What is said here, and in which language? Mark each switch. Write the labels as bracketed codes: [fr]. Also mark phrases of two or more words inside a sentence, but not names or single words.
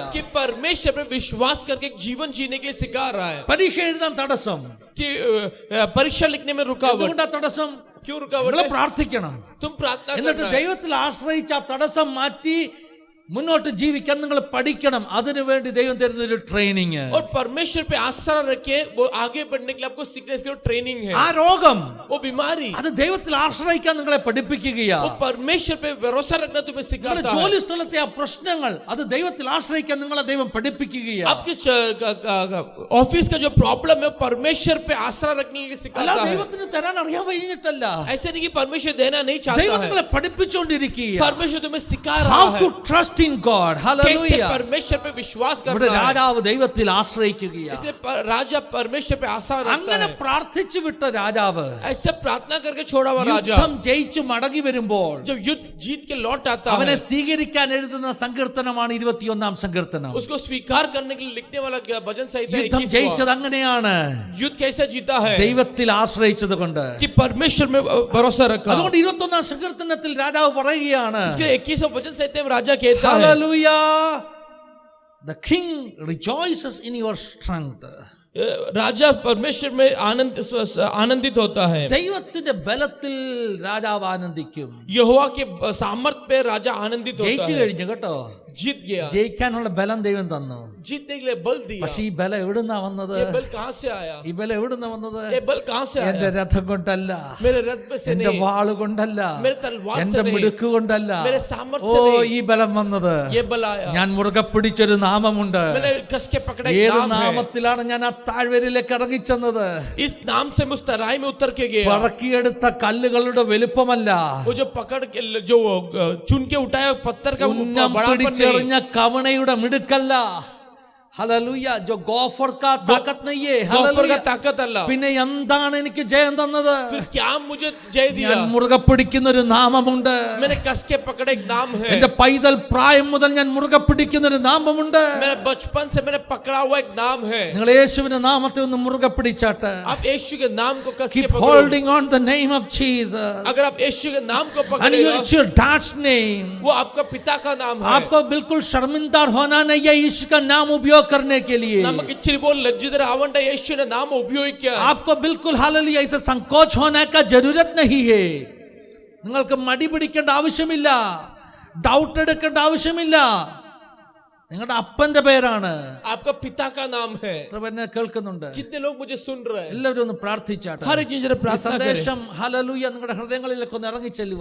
[hi] कि परमेश्वर पे विश्वास करके एक जीवन जीने के लिए सिखा रहा है। [ml] പരീക്ഷ എഴുതാൻ തടസ്സം [hi] कि परीक्षा लिखने में रुकावट, [ml] എന്തുകൊണ്ടാ തടസ്സം? [hi] क्यों रुकावट [ml] നിങ്ങൾ [hi] है? [ml] പ്രാർത്ഥിക്കണം. [hi] तुम प्रार्थना [ml] എന്നിട്ട് [hi] करना है, [ml] ദൈവത്തിൽ ആശ്രയിച്ച് ആ തടസ്സം മാറ്റി മുന്നോട്ട് ജീവിക്കാൻ നിങ്ങൾ പഠിക്കണം. അതിനുവേണ്ടി ദൈവം തരുന്ന ഒരു ട്രെയിനിങ്. [hi] और परमेश्वर पे आसरा रखे वो आगे बढ़ने के लिए आपको सीखने के लिए ट्रेनिंग है। [ml] ആ രോഗം, [hi] वो बीमारी, [ml] അത് ദൈവത്തിൽ ആശ്രയിക്കാൻ നിങ്ങളെ പഠിപ്പിക്കുകയാ. [hi] वो परमेश्वर पे भरोसा रखना तुम्हें [ml] നിങ്ങളുടെ [hi] सिखाता है। [ml] ജോലി സ്ഥലത്തെ ആ പ്രശ്നങ്ങൾ, അത് ദൈവത്തിൽ ആശ്രയിക്കാൻ നിങ്ങളെ ദൈവം പഠിപ്പിക്കുകയാ. [hi] आपके ऑफिस का जो प्रॉब्लम है परमेश्वर पे आसरा रखने के लिए [ml] അല്ല [hi] सिखाता है। [ml] ദൈവത്തിന് തരാൻ അറിയാൻ കഴിഞ്ഞിട്ടല്ല, [hi] ऐसे नहीं कि परमेश्वर देना नहीं चाहता [ml] ദൈവം [hi] है, [ml] നിങ്ങളെ പഠിപ്പിച്ചുകൊണ്ടിരിക്കുക. [hi] परमेश्वर तुम्हें सिखा [en] How [hi] रहा [en] to [hi] है [en] trust in God. [hi] कैसे Hallelujah. परमेश्वर पे विश्वास [ml] ഇവിടെ [hi] करना है। [ml] രാജാവ് ദൈവത്തിൽ ആശ്രയിക്കുകയാ. [hi] इसलिए राजा परमेश्वर पे आशा रखता [ml] അങ്ങനെ [hi] है। [ml] പ്രാർത്ഥിച്ചു വിട്ട രാജാവ് [hi] ऐसे प्रार्थना करके छोड़ा हुआ राजा [ml] യുദ്ധം ജയിച്ചു മടങ്ങി വരുമ്പോൾ [hi] जब युद्ध जीत के लौट आता [ml] അവനെ [hi] है, [ml] സ്വീകരിക്കാൻ എഴുതുന്ന സങ്കീർത്തനമാണ് 21 സങ്കീർത്തനം. [hi] उसको स्वीकार करने के लिए लिखने वाला भजन संहिता [ml] യുദ്ധം [hi] 21वां। [ml] ജയിച്ചത് അങ്ങനെയാണ്, [hi] युद्ध कैसे जीता है [ml] ദൈവത്തിൽ ആശ്രയിച്ചത് കൊണ്ട്. [hi] कि परमेश्वर में भरोसा रखा। [ml] അതുകൊണ്ട് 21 സങ്കീർത്തനത്തിൽ രാജാവ് പറയുകയാണ്, [hi] इसलिए 21वां भजन संहिता में राजा कहता है, Hallelujah. [en] The king rejoices in your strength. [hi] राजा परमेश्वर में आनंदित होता है। [ml] ദൈവത്തിന്റെ ബലത്തിൽ രാജാവ് ആനന്ദിക്കും. [hi] यहोवा के सामर्थ पे राजा आनंदित होता [ml] ജയിച്ചു [hi] है। [ml] കഴിഞ്ഞു കേട്ടോ. [hi] जीत गया, [ml] ജയിക്കാനുള്ള ബലം ദൈവം തന്നു. [hi] जीतने के लिए बल दिया। [ml] പക്ഷെ ഈ ബലം എവിടുന്നാ വന്നത്? [hi] ये बल कहाँ से आया? [ml] ഈ ബലം എവിടുന്നാ വന്നത്? [hi] ये बल कहाँ से [ml] എന്റെ [hi] आया? [ml] രഥം കൊണ്ടല്ല, [hi] मेरे रथ में से [ml] എന്റെ [hi] नहीं, [ml] വാള് കൊണ്ടല്ല, [hi] मेरे तलवार से [ml] എന്റെ [hi] नहीं, [ml] മിടുക്ക് കൊണ്ടല്ല. [hi] मेरे सामर्थ्य [ml] ഓ [hi] से नहीं, [ml] ഈ ബലം വന്നത് [hi] ये बल आया। [ml] ഞാൻ മുറുകെ പിടിച്ചൊരു നാമമുണ്ട്. [hi] मैंने कस के पकड़ा एक [ml] ഏത് [hi] नाम है। [ml] നാമത്തിലാണ് ഞാൻ ആ താഴ്വരയിലേക്ക് ഇറങ്ങിച്ചെന്നത്? [hi] इस नाम से मैं उस तराई में उतर के गया। [ml] പറക്കിയെടുത്ത കല്ലുകളുടെ വലുപ്പമല്ല, [hi] वो जो पकड़ के जो चुन के उठाया पत्थर का [ml] ഉന്നം [hi] बड़ापन नहीं, [ml] പിടിച്ചെറിഞ്ഞ കവണയുടെ മിടുക്കല്ല. ഹല്ലേലൂയ. [hi] जो गॉफर का ताकत नहीं है. गॉफर का [ml] ഹല്ലേലൂയ. [hi] ताकत अल्लाह। [ml] പിന്നെ എന്താണ് എനിക്ക് ജയം തന്നത്? [hi] फिर क्या मुझे जय दिया? [ml] ഞാൻ മുറുകെ പിടിക്കുന്ന ഒരു നാമമുണ്ട്. [hi] मैंने कस के पकड़े एक नाम है। [ml] എന്റെ പൈതൽ പ്രായം മുതൽ ഞാൻ മുറുകെ പിടിക്കുന്ന ഒരു നാമമുണ്ട്. [hi] मेरे बचपन से मैंने पकड़ा हुआ एक नाम है। [ml] നിങ്ങൾ യേശുവിന്റെ നാമത്തെ ഒന്ന് മുറുകെ പിടിച്ചാട്ട്. [hi] आप यीशु के नाम को कस के [en] Keep [hi] पकड़ो। [en] holding on the name of Jesus. [hi] अगर आप यीशु के नाम को [en] And [hi] पकड़ेगा, [en] it's your dad's name. [hi] वो आपका पिता का नाम है। आपको बिल्कुल शर्मिंदा होना नहीं है यीशु का नाम उपयोग करने के लिए. नमक इच्छित बोल लज्जित रावण यीशु ने नाम उपयोग किया। आपको बिल्कुल हालेलुया इसे संकोच होने का जरूरत नहीं है. [ml] നിങ്ങൾക്ക് മടി പിടിക്കേണ്ട ആവശ്യമില്ല, ഡൗട്ട് എടുക്കേണ്ട ആവശ്യമില്ല. നിങ്ങളുടെ അപ്പന്റെ പേരാണ്. [hi] आपका पिता का नाम है। [ml] എത്ര പേരെ കേൾക്കുന്നുണ്ട്? [hi] कितने लोग मुझे सुन रहे हैं? [ml] എല്ലാവരും ഒന്ന് പ്രാർത്ഥിച്ചാട്ടെ. [hi] हर एक जरा [ml] ഈ [hi] प्रार्थना करें। [ml] സന്ദേശം ഹല്ലേലൂയ നിങ്ങളുടെ ഹൃദയങ്ങളിലേക്ക് ഒന്ന് ഇറങ്ങി ചെല്ലുക.